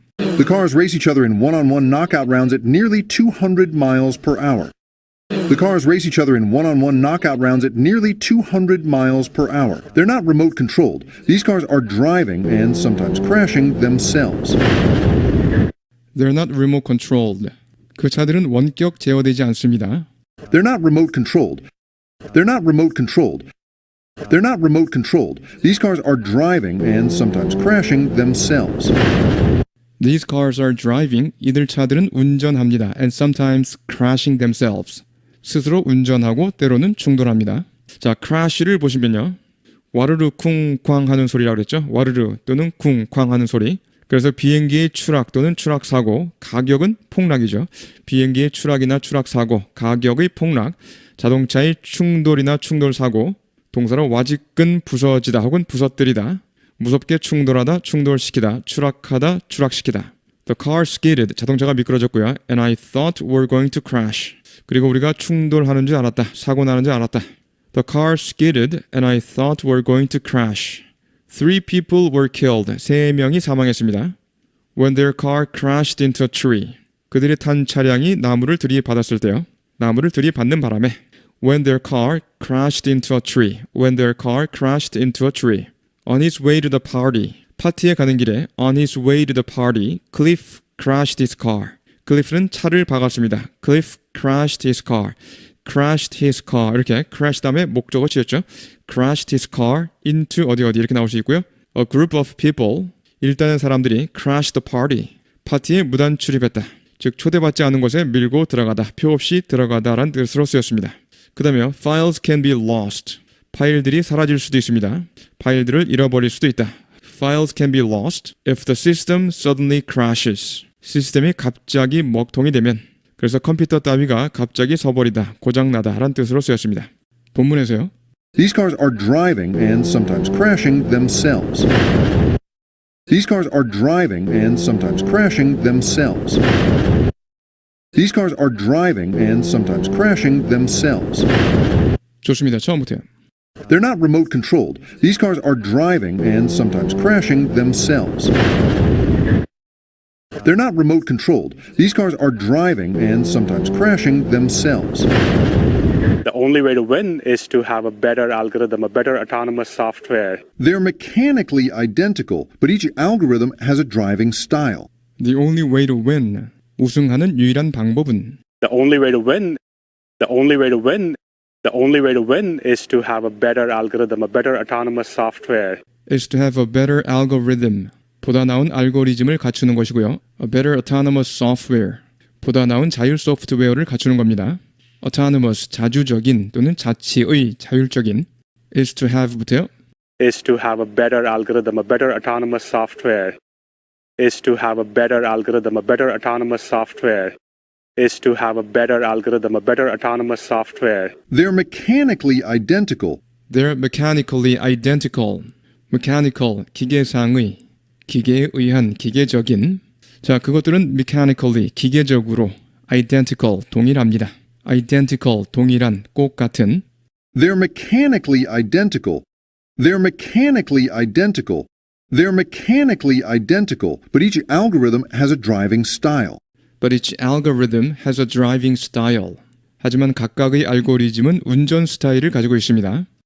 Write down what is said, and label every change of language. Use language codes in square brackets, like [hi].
[en] The cars race each other in one-on-one knockout rounds at nearly 200 miles per hour. The cars race each other in one-on-one knockout rounds at nearly 200 miles per hour. They're not remote controlled. These cars are driving and sometimes crashing themselves. They're not remote controlled. [ko] 그 차들은 원격 제어되지 않습니다. [en] They're not remote controlled. They're not remote controlled. They're not remote controlled. These cars are driving and sometimes crashing themselves. These cars are driving. [ko] 이들 차들은 운전합니다. [en] And sometimes crashing themselves. [ko] 스스로 운전하고 때로는 충돌합니다. 자, crash를 보시면요. 와르르 쿵쾅 하는 소리라고 그랬죠. 와르르 또는 쿵쾅 하는 소리. 그래서 비행기의 추락 또는 추락 사고, 가격은 폭락이죠. 비행기의 추락이나 추락 사고, 가격의 폭락, 자동차의 충돌이나 충돌 사고, 동사로 와지끈 부서지다 혹은 부서뜨리다, 무섭게 충돌하다, 충돌시키다, 추락하다, 추락시키다. [en] The car skidded, [ko] 자동차가 미끄러졌고요. [en] And I thought we're going to crash. [ko] 그리고 우리가 충돌하는 줄 알았다, 사고 나는 줄 알았다. [en] The car skidded and I thought we're going to crash. 3 people were killed. [ko] 3명이 사망했습니다. [en] When their car crashed into a tree. [ko] 그들이 탄 차량이 나무를 들이받았을 때요. 나무를 들이받는 바람에 [en] When their car crashed into a tree. When their car crashed into a tree. On his way to the party. [ko] 파티에 가는 길에 [en] On his way to the party, Cliff crashed his car. [ko] 클리프는 차를 박았습니다. [en] Cliff crashed his car. crashed his car [ko] 이렇게 crash 다음에 목적어 지었죠. [en] crashed his car into [ko] 어디 이렇게 나올 수 있고요. [en] A group of people [ko] 일단은 사람들이 [en] crashed the party [ko] 파티에 무단 출입했다. 즉 초대받지 않은 곳에 밀고 들어가다. 표 없이 들어가다라는 뜻으로 쓰였습니다. 그 다음에 [en] files can be lost. [ko] 파일들이 사라질 수도 있습니다. 파일들을 잃어버릴 수도 있다. [en] Files can be lost if the system suddenly crashes. [ko] 시스템이 갑자기 먹통이 되면 그래서 컴퓨터 따위가 갑자기 서버리다, 고장나다 라는 뜻으로 쓰였습니다. 본문에서요. [en] These cars are driving and sometimes crashing themselves. These cars are driving and sometimes crashing themselves. These cars are driving and sometimes crashing themselves. [ko] 좋습니다. 처음부터요. [en] They're not remote controlled. These cars are driving and sometimes crashing themselves. They're not remote controlled. These cars are driving and sometimes crashing themselves. The only way to win is to have a better algorithm, a better autonomous software. They're mechanically identical, but each algorithm has a driving style. The only way to win. [ko] 우승하는 유일한 방법은 [en] The only way to win, the only way to win, the only way to win is to have a better algorithm, a better autonomous software. is to have a better algorithm. [ko] 보다 나은 알고리즘을 갖추는 것이고요. [en] A better autonomous software. [ko] 보다 나은 자율 소프트웨어를 갖추는 겁니다. autonomous, 자주적인 또는 자치의, 자율적인 [en] is to have [ko] 부터요. [en] Is to have a better algorithm, a better autonomous software. Is to have a better algorithm, a better autonomous software. Is to have a better algorithm, a better autonomous software. They're mechanically identical. They're mechanically identical. [ko] mechanical, 기계상의, 기계에 의한, 기계적인. 자, 그것들은 mechanically, 기계적으로, identical, 동일합니다. identical, 동일한, 꼭 같은. [en] They're mechanically identical. They're mechanically identical. They're mechanically identical, but each algorithm has a driving style. But each algorithm has a driving style. [ko] 하지만 각각의 알고리즘은 운전 스타일을 가지고 있습니다.